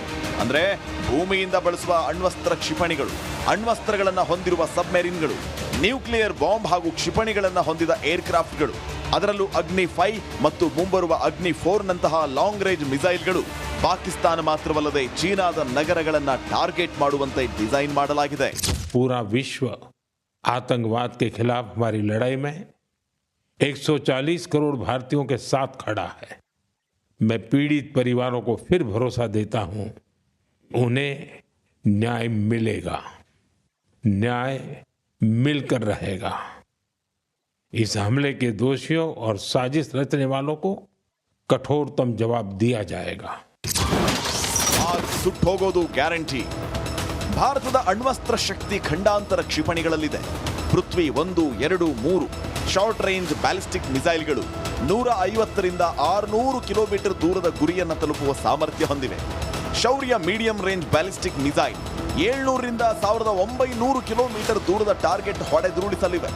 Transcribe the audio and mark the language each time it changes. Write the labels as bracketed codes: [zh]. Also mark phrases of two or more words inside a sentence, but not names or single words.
[kn] ಅಂದ್ರೆ ಭೂಮಿಯಿಂದ ಬಳಸುವ ಅಣ್ವಸ್ತ್ರ ಕ್ಷಿಪಣಿಗಳು, ಅಣ್ವಸ್ತ್ರಗಳನ್ನ ಹೊಂದಿರುವ ಸಬ್ಮೆರಿನ್ಗಳು, [en] nuclear bomb [kn] ಹಾಗೂ ಕ್ಷಿಪಣಿಗಳನ್ನ ಹೊಂದಿದ ಏರ್ಕ್ರಾಫ್ಟ್ಗಳು, ಅದರಲ್ಲೂ ಅಗ್ನಿ 5 ಮತ್ತು ಮುಂಬರುವ ಅಗ್ನಿ 4 ನಂತಹ [en] long range [kn] ಮಿಸೈಲ್ಗಳು ಪಾಕಿಸ್ತಾನ ಮಾತ್ರವಲ್ಲದೆ ಚೀನಾದ ನಗರಗಳನ್ನ ಟಾರ್ಗೆಟ್ ಮಾಡುವಂತೆ ಡಿಸೈನ್ ಮಾಡಲಾಗಿದೆ. [hi] पूरा विश्व आतंकवाद के खिलाफ हमारी लड़ाई में 140 करोड़ भारतीयों के साथ खड़ा है। मैं पीड़ित परिवारों को फिर भरोसा देता हूं, उन्हें न्याय मिलेगा, न्याय मिलकर रहेगा। इस हमले के दोषियों और साजिश रचने वालों को कठोरतम जवाब दिया जाएगा। [kn] आज ಸುಟ್ಟೋಗೋದು ಗ್ಯಾರಂಟಿ. ಭಾರತದ ಅಣ್ವಸ್ತ್ರ ಶಕ್ತಿ ಖಂಡಾಂತರ ಕ್ಷಿಪಣಿಗಳಲ್ಲಿದೆ. ಪೃಥ್ವಿ 1, 2, 3 [en] short range ballistic [kn] ಮಿಸೈಲ್ಗಳು 150ರಿಂದ 600 ಕಿಲೋಮೀಟರ್ ದೂರದ ಗುರಿಯನ್ನು ತಲುಪುವ ಸಾಮರ್ಥ್ಯ ಹೊಂದಿವೆ. ಶೌರ್ಯ [en] medium range ballistic missile [kn] 700ರಿಂದ 1900 ಕಿಲೋಮೀಟರ್ ದೂರದ ಟಾರ್ಗೆಟ್ ಹೊಡೆದುರುಳಿಸಲಿವೆ.